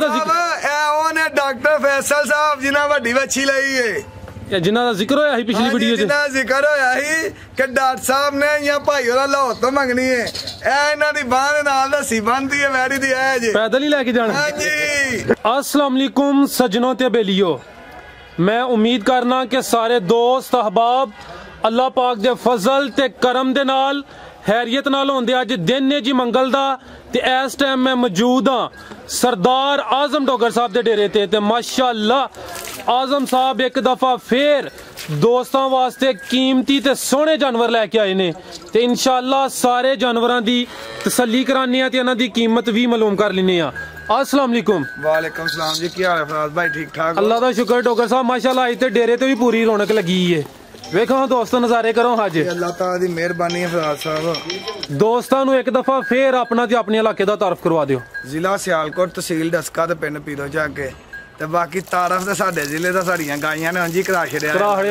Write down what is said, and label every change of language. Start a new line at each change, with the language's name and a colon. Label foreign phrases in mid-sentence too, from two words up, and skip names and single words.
Punjabi: ਇਹ ਉਹ ਨੇ ਡਾਕਟਰ ਫੈਸਲ ਸਾਹਿਬ ਜਿਨ੍ਹਾਂ ਵੱਡੀ ਵੱਛੀ ਲਈ ਏ, ਜਿਨ੍ਹਾਂ ਦਾ ਜ਼ਿਕਰ ਹੋਇਆ ਸੀ ਪਿਛਲੀ ਵੀਡੀਓ 'ਚ। ਜਿਨ੍ਹਾਂ ਦਾ ਜ਼ਿਕਰ ਹੋਇਆ ਸੀ ਕਿ ਡਾਕਟਰ ਸਾਹਿਬ ਨੇ ਜਾਂ ਭਾਈ ਉਹਦਾ ਲਾਹੌਰ ਤੋਂ ਮੰਗਣੀ ਹੈ। ਇਹ ਇਹਨਾਂ ਦੀ ਬਾਂਹ ਦੇ ਨਾਲ ਰੱਸੀ ਬੰਨ੍ਹਦੀ ਹੈ ਵੈੜੀ ਦੀ। ਇਹ ਜੇ ਪੈਦਲ ਹੀ ਲੈ ਕੇ ਜਾਣਾ। ਹਾਂਜੀ।
Arabic: السلام عليكم
Punjabi: ਸੱਜਣੋ ਤੇ ਬੇਲੀਓ, ਮੈਂ ਉਮੀਦ ਕਰਨਾ ਕਿ ਸਾਰੇ ਦੋਸਤ ਅਹਿਬਾਬ ਅੱਲਾਹ ਪਾਕ ਦੇ ਫ਼ਜ਼ਲ ਤੇ ਕਰਮ ਦੇ ਨਾਲ ਹੈਰੀਅਤ ਨਾਲ ਹੋਂਦੇ। ਅੱਜ ਦਿਨ ਨੇ ਜੀ ਮੰਗਲ ਦਾ ਤੇ ਇਸ ਟਾਈਮ ਮੈਂ ਮੌਜੂਦ ਹਾਂ ਸਰਦਾਰ ਆਜ਼ਮ ਡੋਗਰ ਸਾਹਬ ਦੇ ਡੇਰੇ ਤੇ ਮਾਸ਼ਾਅੱਲਾਹ ਆਜ਼ਮ ਸਾਹਬ ਇੱਕ ਦਫ਼ਾ ਫਿਰ ਦੋਸਤਾਂ ਵਾਸਤੇ ਕੀਮਤੀ ਤੇ ਸੋਹਣੇ ਜਾਨਵਰ ਲੈਕੇ ਆਏ ਨੇ ਤੇ ਇੰਸ਼ਾਅੱਲਾਹ ਸਾਰੇ ਜਾਨਵਰਾਂ ਦੀ ਤਸੱਲੀ ਕਰਾਣੇ ਤੇ ਇਨ੍ਹਾਂ ਦੀ ਕੀਮਤ ਭੀ ਮਾਲੂਮ ਕਰ ਲੈਣੇ ਆ।
Arabic: السلام عليكم. وعليكم السلام
Punjabi: ਜੀ, ਕੀ ਹਾਲ ਹੈ ਫ਼ਰਾਜ਼ ਭਾਈ? ਠੀਕ ਠਾਕ? ਅੱਲਾਹ ਦਾ ਸ਼ੁਕਰ ਡੋਗਰ ਸਾਹਬ ਮਾਸ਼ਾਅੱਲਾਹ ਇੱਥੇ ਡੇਰੇ ਤੇ ਭੀ ਪੂਰੀ ਰੌਣਕ ਲੱਗੀ ਹੈ। ਵੇਖੋ ਦੋਸਤੋ ਨਜ਼ਾਰੇ ਕਰੋ। हज ਅੱਲਾਹ ਤਾਲਾ ਦੀ ਮਿਹਰਬਾਨੀ ਹੈ ਫ਼ਰਾਜ਼ ਸਾਹਬ। ਦੋਸਤਾਂ ਨੂੰ ਇੱਕ ਦਫ਼ਾ ਫਿਰ ਆਪਣਾ ਤੇ ਆਪਣੇ ਇਲਾਕੇ ਦਾ ਤਆਰੁਫ਼ ਕਰਵਾ ਦਿਓ। ਜ਼ਿਲ੍ਹਾ ਸਿਆਲਕੋਟ, ਤਹਿਸੀਲ ਡਸਕਾ ਤੇ ਪਿੰਡ ਪੀਰੋ ਜਾਕੇ ਤੇ ਬਾਕੀ ਤਆਰੁਫ਼ ਤੇ ਸਾਡੇ ਜ਼ਿਲ੍ਹੇ ਦਾ ਸਾਡੀਆਂ ਗਾਈਆਂ ਨੇ ਅੰਜੀ ਕਰਾ ਛੱਡਿਆ